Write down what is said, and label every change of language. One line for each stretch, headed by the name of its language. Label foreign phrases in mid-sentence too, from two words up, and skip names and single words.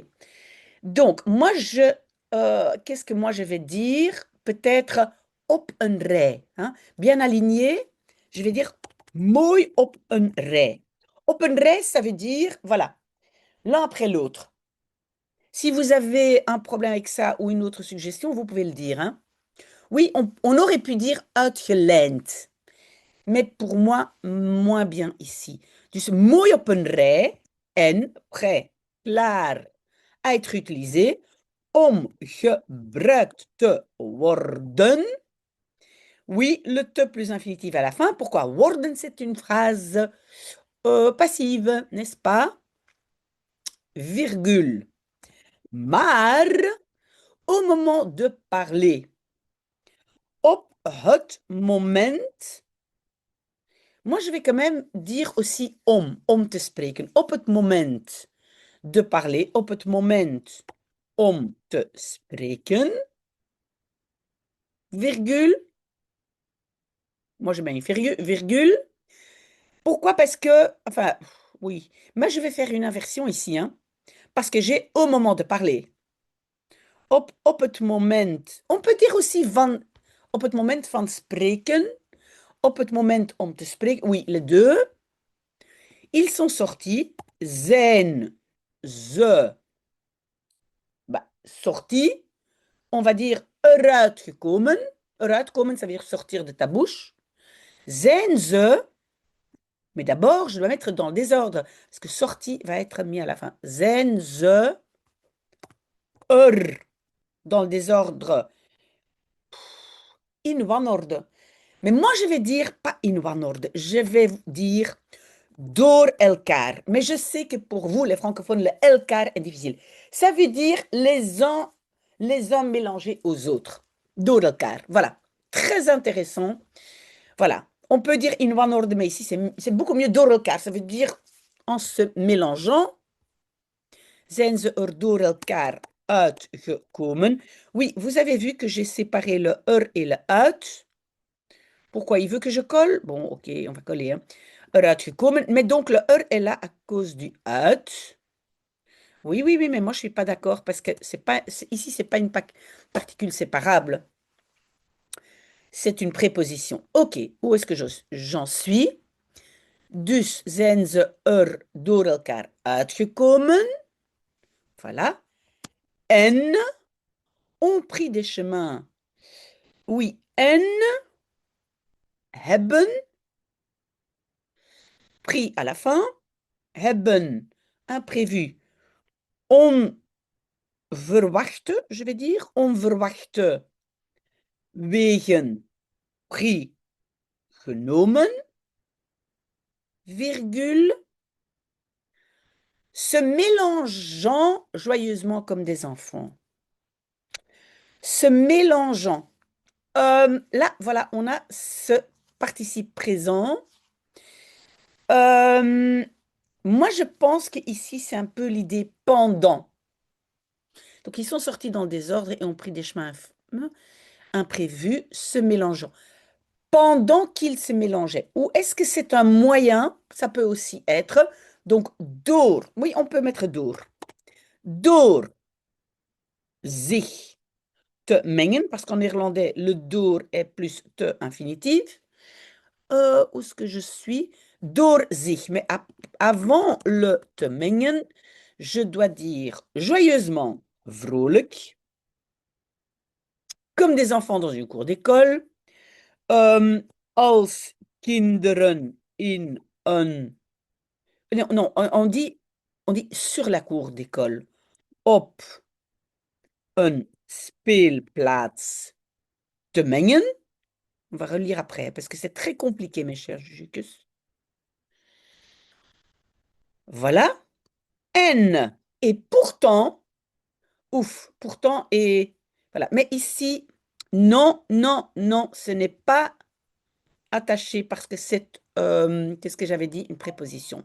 French: Donc, moi, qu'est-ce que moi je vais dire?
Dutch: Peut-être op een rij,
French: hein. Bien aligné, je vais dire
Dutch: mooi op een rij. Op een rij,
French: ça veut dire, voilà, l'un après l'autre. Si vous avez un problème avec ça ou une autre suggestion, vous pouvez le dire, hein. Oui, on aurait pu dire uitgelijnd, mais pour moi, moins bien ici.
Dutch: Dus mooi op een rij en prêt, klaar
French: à être utilisé
Dutch: om gebruikt te worden.
French: Oui, le te plus infinitif à la fin. Pourquoi? Worden, c'est une phrase passive, n'est-ce pas? Virgule. Maar, au moment de parler,
Dutch: op het moment,
French: moi je vais quand même dire aussi
Dutch: om te spreken. Op het moment
French: de parler,
Dutch: op het moment om te spreken,
French: virgule. Moi, je mets une virgule. Pourquoi? Parce que, enfin, oui, mais je vais faire une inversion ici, hein, parce que j'ai au moment de parler.
Dutch: Op het moment.
French: On peut dire aussi
Dutch: van, op het moment van spreken, op het moment om te spreken.
French: Oui, les deux. Ils sont sortis.
Dutch: Zijn ze bah, sortis.
French: On va dire
Dutch: eruit gekomen. Eruit komen,
French: ça veut dire sortir de ta bouche.
Dutch: Zijn ze.
French: Mais d'abord, je dois mettre dans le désordre, parce que sorti va être mis à la fin.
Dutch: Zijn ze er,
French: dans le désordre,
Dutch: in wanorde.
French: Mais moi, je vais dire pas
Dutch: in wanorde,
French: je vais dire
Dutch: door elkaar.
French: Mais je sais que pour vous, les francophones, le elkaar est difficile. Ça veut dire les uns les hommes mélangés aux autres.
Dutch: Door elkaar.
French: Voilà. Très intéressant. Voilà. On peut dire
Dutch: in one order,
French: mais ici, c'est beaucoup mieux
Dutch: door elkaar.
French: Ça veut dire en se mélangeant,
Dutch: zijn ze er door elkaar uitgekomen.
French: Oui, vous avez vu que j'ai séparé le er et le uit. Pourquoi il veut que je colle? Bon, ok, on va coller. Hein.
Dutch: Eruit gekomen.
French: Mais donc le er est là à cause du uit. Oui, oui, oui, mais moi je suis pas d'accord parce que c'est pas ici c'est pas une particule séparable, c'est une préposition. Ok, où est-ce que j'en suis?
Dutch: Dus zijn ze er door elkaar uitgekomen.
French: Voilà. En ont pris des chemins. Oui,
Dutch: en hebben
French: pris à la fin.
Dutch: Hebben imprévu.
French: Onverwachte, je vais dire.
Dutch: Onverwachte wegen pris genomen.
French: Virgule, se mélangeant joyeusement comme des enfants. Se mélangeant. Là, voilà, on a ce participe présent. Moi, je pense qu'ici, c'est un peu l'idée pendant. Donc, ils sont sortis dans le désordre et ont pris des chemins imprévus, se mélangeant. Pendant qu'ils se mélangeaient. Ou est-ce que c'est un moyen? Ça peut aussi être. Donc, door. Oui, on peut mettre door.
Dutch: Door zich te mengen,
French: parce qu'en néerlandais, le door est plus te infinitif. Où est-ce que je suis?
Dutch: Door zich.
French: Mais avant le te mengen, je dois dire joyeusement vrolijk, comme des enfants dans une cour d'école.
Dutch: Als kinderen in een...
French: Non, non, on dit sur la cour d'école.
Dutch: Op een speelplaats te mengen.
French: On va relire après, parce que c'est très compliqué, mes chers Jucus. Voilà. N. Et pourtant, ouf, pourtant, et voilà. Mais ici, non, non, non, ce n'est pas attaché parce que c'est, qu'est-ce que j'avais dit, une préposition.